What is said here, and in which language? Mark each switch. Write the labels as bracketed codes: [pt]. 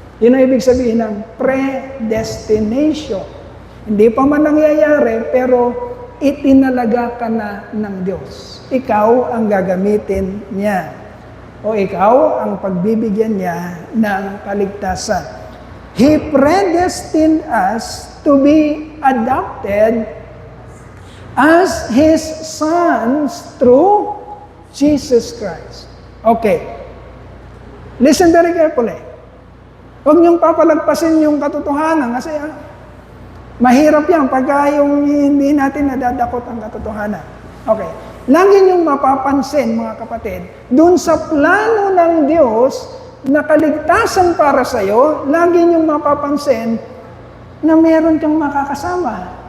[tl] Yun ang ibig sabihin ng predestination. Hindi pa man nangyayari, pero itinalaga ka na ng Diyos. Ikaw ang gagamitin niya. O ikaw ang pagbibigyan niya ng kaligtasan. [en] He predestined us to be adopted as His sons through Jesus Christ. Okay. Listen very carefully. [tl] Huwag niyong papalagpasin yung katotohanan kasi mahirap yan pagka yung hindi natin nadadakot ang katotohanan. Okay. Lagi niyong mapapansin, mga kapatid, dun sa plano ng Diyos na kaligtasan para sa'yo, lagi niyong mapapansin na meron kang makakasama.